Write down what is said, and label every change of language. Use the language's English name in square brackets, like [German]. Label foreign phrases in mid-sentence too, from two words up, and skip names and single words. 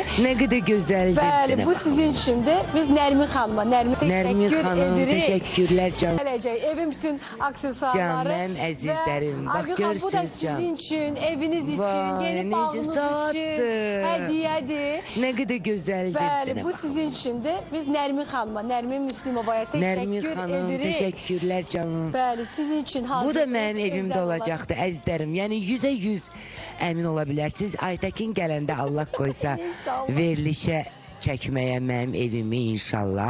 [Turkish] Ne kadar güzeldir. [Azerbaijani] Bəli, bu sizin içindir. Biz Nərmin xanıma, [Turkish] Nərmin xanım, teşekkürler canım. [Azerbaijani] Gələcək, evin bütün aksesuarları. Canım, əzizlərim. Bax, Aygün xanım, bu da görürsünüz can. [Turkish] sizin için, eviniz için, yeni bağınız için hediyedir. Ne kadar güzeldir. [Azerbaijani] Bəli, bu sizin içindir. Biz Nərmin xanıma, Nərmin Müslimovaya Nərmin təşəkkür xanım, edirik. [Turkish] teşekkürler canım. Bəli, sizin için hazır. [Azerbaijani] Bu da mənim evimdə olacaqdı, əzizlərim. Yəni 100% əmin ola bilərsiniz. Aytəkin gələndə Allah qoysa İnşallah. verilişə çəkməyə mənim evimi inşallah.